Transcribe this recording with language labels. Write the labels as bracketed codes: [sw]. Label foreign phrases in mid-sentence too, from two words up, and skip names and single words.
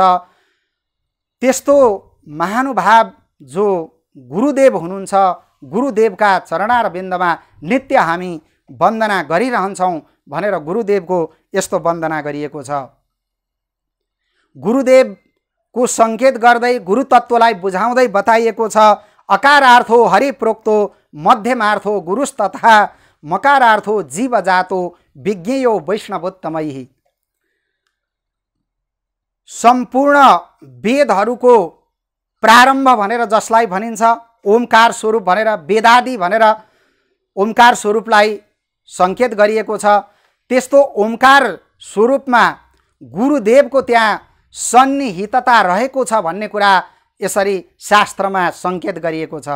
[ne] त्यस्तो महानुभाव जो गुरुदेव हुनुहुन्छ, गुरुदेवका चरणारविन्दमा नित्य हामी वन्दना गरिरहन्छौँ भनेर गुरुदेवको यस्तो वन्दना गरिएको छ। गुरुदेवको सङ्केत गर्दै गुरु तत्त्वलाई बुझाउँदै बताइएको छ, [sa] अकारार्थो हरिप्रोक्तो मध्यमार्थो गुरुस्तथा मकारार्थो जीवजातो विज्ञेयो वैष्णवोत्तमैः। [ne] सम्पूर्ण वेदहरूको प्रारम्भ भनेर जसलाई भनिन्छ, ओमकार स्वरूप भनेर, वेदादि भनेर ओमकार स्वरूपलाई सङ्केत गरिएको छ, त्यस्तो ओमकार स्वरूपमा गुरुदेवको त्यहाँ सन्निहितता रहेको छ भन्ने कुरा यसरी शास्त्रमा सङ्केत गरिएको छ।